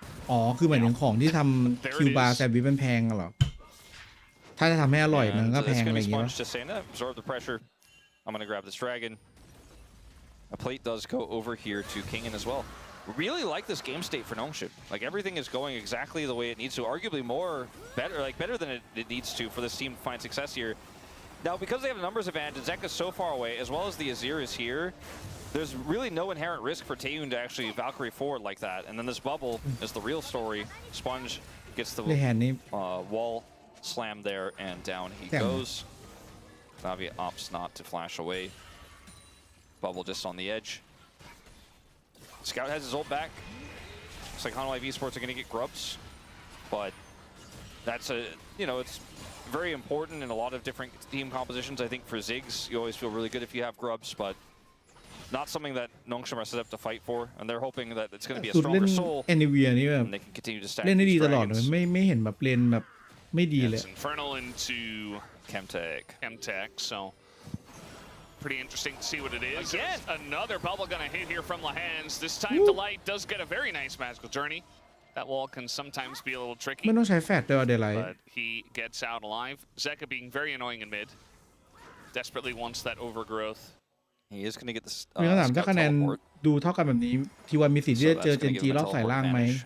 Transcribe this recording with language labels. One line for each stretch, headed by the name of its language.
Thai: อ๋อคือหมายถึงของที่ทำคิวบาร์แซนด์วิชมันแพงเหรอถ้าจะทำให้อร่อยมันก็แพงอะไรอย่างเงี้ย
English: I'm gonna grab this dragon. A plate does go over here to Kingen as well. Really like this game state for Nongshim. Like everything is going exactly the way it needs to. Arguably better than it needs to for this team to find success here. Now, because they have a numbers advantage, Zeka's so far away, as well as the Azir is here. There's really no inherent risk for Taeyeon to actually Valkyrie forward like that. And then this bubble is the real story. Sponge gets the wall slam there, and down he goes. Navi opts not to flash away. Bubble just on the edge. Scout has his ult back. Looks like Hanwha Esports are going to get grubs. But that's it's very important in a lot of different team compositions. I think for Ziggs, you always feel really good if you have grubs, but not something that Nongshim are set up to fight for. And they're hoping that it's going to be a stronger soul. And they can continue to stack these dragons.
Thai: ไม่เห็นแบบเลนแบบไม่ดีเลย
English: Infernal into Chemtech, so pretty interesting to see what it is. Again, another bubble gonna hit here from Lahans. This time Delight does get a very nice magical journey. That wall can sometimes be a little tricky.
Thai: ไม่ต้องใช้แฟดด้วยDelight.
English: But he gets out alive. Zeka being very annoying in mid. Desperately wants that overgrowth. He is gonna get this.
Thai: มีคำถามถ้าคะแนนดูเท่ากันแบบนี้ทีวันมีสิทธิ์ที่จะเจอเจนจีรอบสายล่างไหม